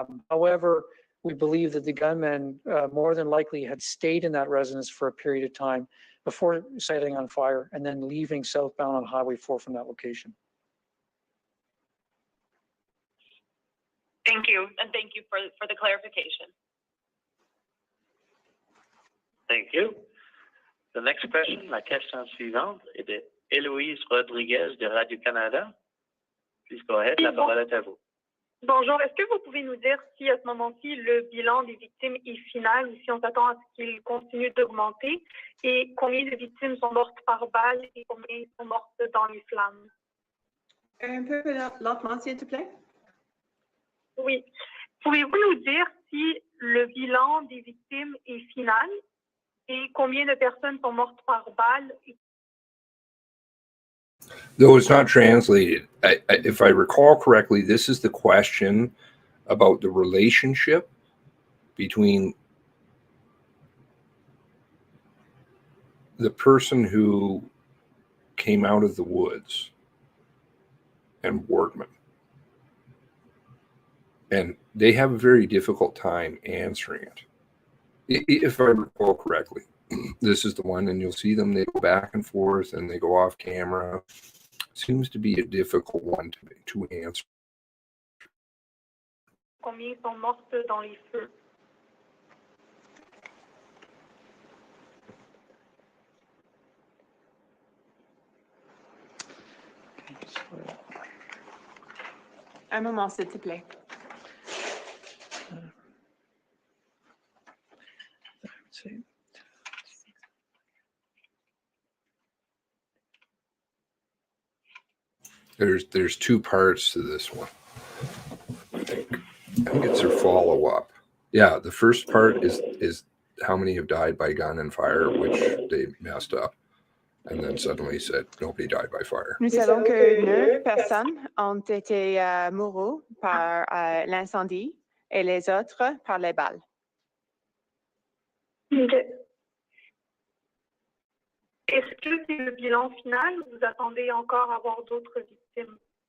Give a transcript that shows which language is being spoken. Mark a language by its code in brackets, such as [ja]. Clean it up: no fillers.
[en] However, we believe that the gunman more than likely had stayed in that residence for a period of time before setting on fire and then leaving southbound on Highway 4 from that location. Thank you, and thank you for the clarification. Thank you. The next question, [fr] la question suivante, est de Héloïse Rodriguez de Radio-Canada. [en] Please go ahead, [fr] la parole est à vous. Bonjour, est-ce que vous pouvez nous dire si à ce moment-ci, le bilan des victimes est final ou si on s'attend à ce qu'il continue d'augmenter et combien de victimes sont mortes par balle et combien sont mortes dans les flammes? Un peu lentement, s'il te plaît. Oui. Pouvez-vous nous dire si le bilan des victimes est final et combien de personnes sont mortes par balle? [en] Though it's not translated, if I recall correctly, this is the question about the relationship between the person who came out of the woods and Wortman. And they have a very difficult time answering it. If I recall correctly, this is the one, and you'll see them, they go back and forth and they go off camera. seems to be a difficult one to answer. [fr] Combien sont mortes dans les feux? Un moment, s'il te plaît. [en] There's two parts to this one. I think it's their follow-up. Yeah, the first part is how many have died by gun and fire, which they messed up, and then suddenly said nobody died by fire. [fr] Nous savons que 9 personnes ont été mourus par l'incendie et les autres par les balles. Okay. Est-ce que c'est le bilan final ou vous attendez encore avoir d'autres victimes?